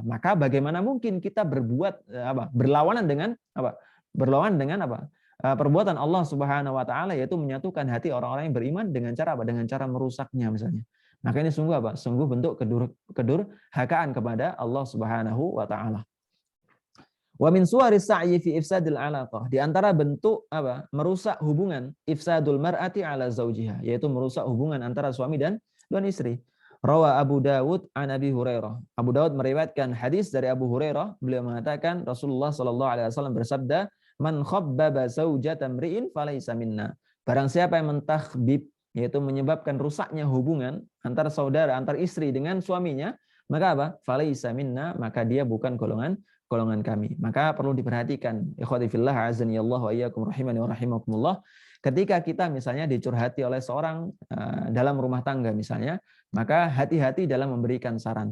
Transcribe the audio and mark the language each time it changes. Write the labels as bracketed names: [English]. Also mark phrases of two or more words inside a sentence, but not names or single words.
[Indonesian] Maka bagaimana mungkin kita berlawanan dengan perbuatan Allah [Arabic] سبحانه وتعالى, [Indonesian] yaitu menyatukan hati orang-orang yang beriman dengan cara dengan cara merusaknya misalnya. Maka ini sungguh bentuk kedurhakaan kepada Allah [Arabic] سبحانه وتعالى. ومن صور السعي في إفساد العلاقة, [Indonesian] di antara bentuk merusak hubungan, [Arabic] إفساد المرأة على زوجها, [Indonesian] yaitu merusak hubungan antara suami dan istri. [Arabic] روى أبو داود عن أبي هريرة. [Indonesian] Abu Dawud meriwayatkan hadis dari Abu Hurairah, beliau mengatakan Rasulullah [Arabic] صلى الله عليه وسلم [Indonesian] bersabda, [Arabic] "من خبب زوجة امرئ فليس منا." [Indonesian] Barang siapa yang yaitu menyebabkan rusaknya hubungan antara saudara, antar istri dengan suaminya, maka apa? [Arabic] فليس منا, [Indonesian] maka dia bukan golongan kami. Maka perlu diperhatikan, [Arabic] إخوتي في الله أعزني الله وإياكم رحمني ورحمكم الله, [Indonesian] ketika kita misalnya dicurhati oleh seorang dalam rumah tangga misalnya, maka hati-hati dalam memberikan saran.